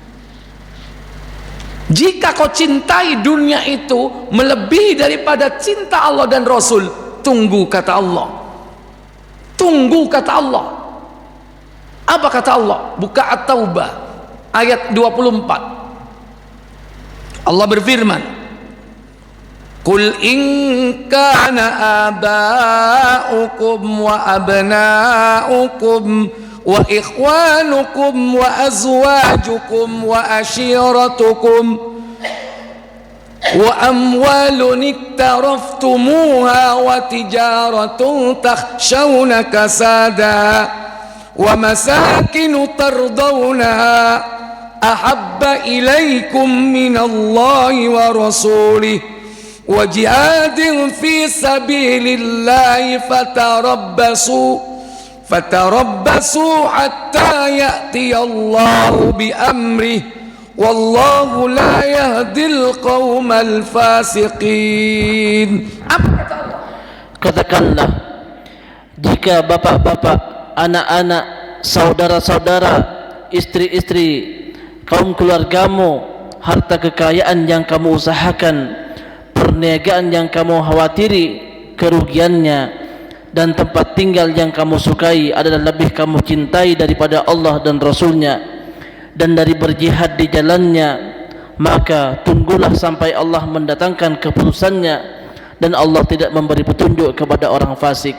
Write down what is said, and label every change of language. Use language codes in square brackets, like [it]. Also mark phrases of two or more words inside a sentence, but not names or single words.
[id] Jika kau cintai dunia itu melebihi daripada cinta Allah dan Rasul, tunggu kata Allah. Tunggu kata Allah. Apa kata Allah? Buka At-Taubah ayat 24. Allah berfirman, [ar] قل إن كان آباؤكم وأبناؤكم وإخوانكم وأزواجكم وعشيرتكم وأموال اقترفتموها وتجارة تخشون كسادها ومساكن ترضونها أحب إليكم من الله ورسوله وجهاد في سبيل الله فتربصوا حتى يأتي الله بأمره والله لا يهدي القوم الفاسقين. [id] Apa kata Allah? Katakanlah, jika bapak-bapak, anak-anak, saudara-saudara, istri-istri, kaum keluargamu, harta kekayaan yang kamu usahakan, perniagaan yang kamu khawatiri kerugiannya, dan tempat tinggal yang kamu sukai adalah lebih kamu cintai daripada Allah dan Rasulnya, dan dari berjihad di jalannya, maka tunggulah sampai Allah mendatangkan keputusannya, dan Allah tidak memberi petunjuk kepada orang fasik.